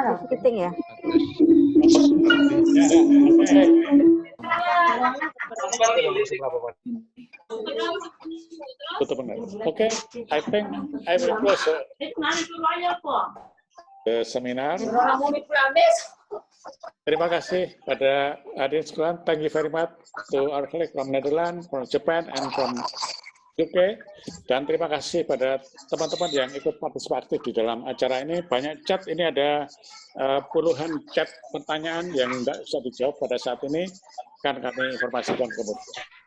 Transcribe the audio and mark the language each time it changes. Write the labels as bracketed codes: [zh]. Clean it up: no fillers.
[id] Keting ya. [en] Okay, I think I will close the seminar. [id] Terima kasih pada hadirin sekalian. [en] Thank you very much to our colleagues from Netherlands, from Japan, and from UK. [id] Dan terima kasih pada teman-teman yang ikut partisipatif di dalam acara ini. Banyak chat, ini ada puluhan chat pertanyaan yang tidak bisa dijawab pada saat ini, kan kami informasikan kemudian.